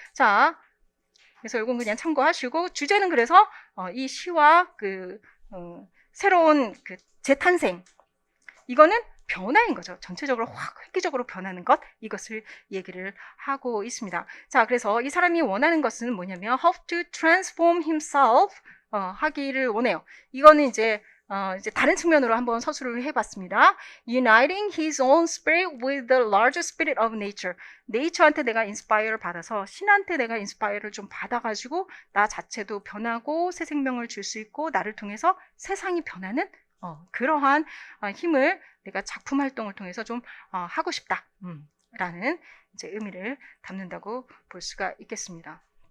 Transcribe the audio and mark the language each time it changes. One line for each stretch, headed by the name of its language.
Korean: 자, 그래서 이건 그냥 참고하시고 주제는 그래서 이 시와 그 새로운 그 재탄생 이거는 변화인 거죠. 전체적으로 확 획기적으로 변하는 것 이것을 얘기를 하고 있습니다. 자, 그래서 이 사람이 원하는 것은 뭐냐면
English: have to transform himself
Korean: 하기를 원해요. 이거는 이제 다른 측면으로 한번 서술을 해봤습니다.
English: Uniting his own spirit with the larger spirit of nature.
Korean: Nature한테 내가 인스파이어를 받아서 신한테 내가 인스파이어를 좀 받아가지고 나 자체도 변하고 새 생명을 줄 수 있고 나를 통해서 세상이 변하는 그러한 힘을 내가 작품 활동을 통해서 좀 하고 싶다. 라는 이제 의미를 담는다고 볼 수가 있겠습니다.